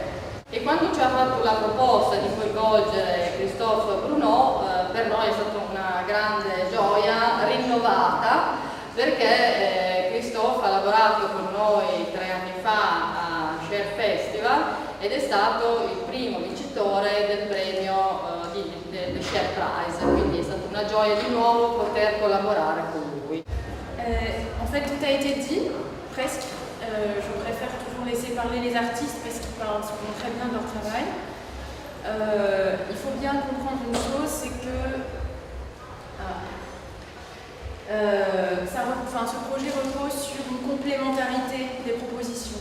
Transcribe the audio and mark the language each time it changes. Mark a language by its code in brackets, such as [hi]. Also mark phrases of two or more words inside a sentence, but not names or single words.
[it] E quando ci ha fatto la proposta di coinvolgere Christophe Bruno, per noi è stata una grande gioia rinnovata perché Christophe ha lavorato con noi 3 anni fa a Share Festival ed è stato il primo vincitore del premio del Share Prize, quindi è stata una gioia di nuovo poter collaborare con lui. [fr] En fait, tout a été dit, presque. Je préfère toujours laisser parler les artistes parce qu'ils parlent souvent très bien de leur travail. Il faut bien comprendre une chose, c'est que ce projet repose sur une complémentarité des propositions.